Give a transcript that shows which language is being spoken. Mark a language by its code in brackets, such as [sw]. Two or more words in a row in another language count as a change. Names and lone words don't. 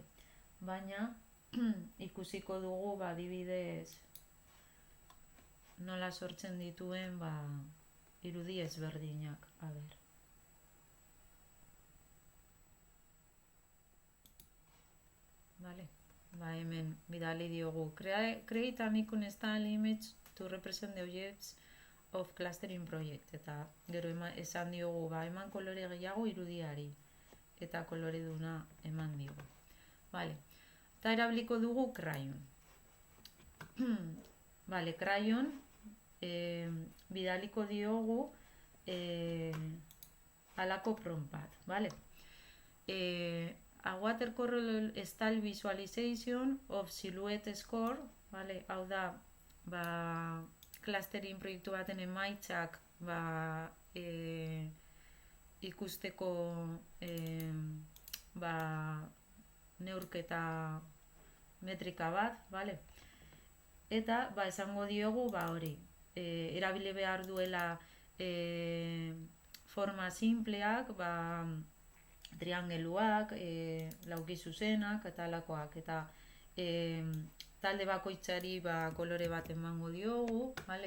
[eu] Baina ikusiko dugu adibidez nola sortzen dituen irudi ezberdinak, a ber. Vale. Hemen bidali diogu [en] create an icon style image to represent the objects of clustering project, [eu] eta gero esan diogu eman kolore gehiago irudiari eta kolore duna eman diogu. Vale. Eta erabiliko dugu Crayon. Vale, Crayon bidaliko diogu alako prompt bat, vale? [en] A watercolor style visualization of silhouette score, [eu] vale? Hau da, clustering proiektu baten emaitzak ikusteko neurketa metrika bat, vale? Eta esango diogu hori, erabili behar duela forma simpleak, triangeluak, lauki zuzenak eta alakoak, eta talde bakoitzari kolore bat emango diogu, vale?